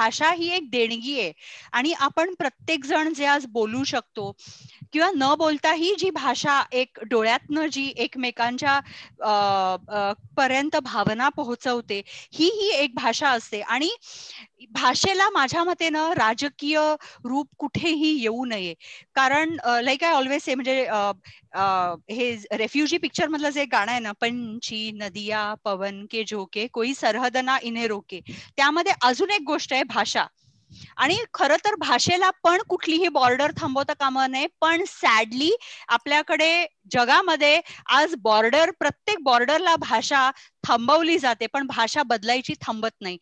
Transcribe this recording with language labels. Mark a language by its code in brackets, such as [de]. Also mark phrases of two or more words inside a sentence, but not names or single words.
[mr] भाषा ही एक देणगी आहे, आणि आपण प्रत्येक जण जे आज बोलू शकतो किंवा न बोलताही जी भाषा एक डोळ्यातनं जी एकमेकांच्या पर्यंत भावना पोहोचवते, ही एक भाषा असते. आणि भाषेला माझ्या मते ना राजकीय रूप कुठेही येऊ नये. कारण [en] like I always say, [mr] म्हणजे हे रेफ्युजी पिक्चर मधलं जे गाणं आहे ना, [hi] पंछी नदिया पवन के झोके कोई सरहद ना इन्हे रोके, [mr] त्यामध्ये अजून एक गोष्ट आहे भाषा. आणि खरं तर भाषेला पण कुठलीही बॉर्डर थांबवता कामा नये. पण सॅडली आपल्याकडे जगामध्ये आज प्रत्येक बॉर्डरला भाषा थांबवली जाते, पण भाषा बदलायची थांबत नाही.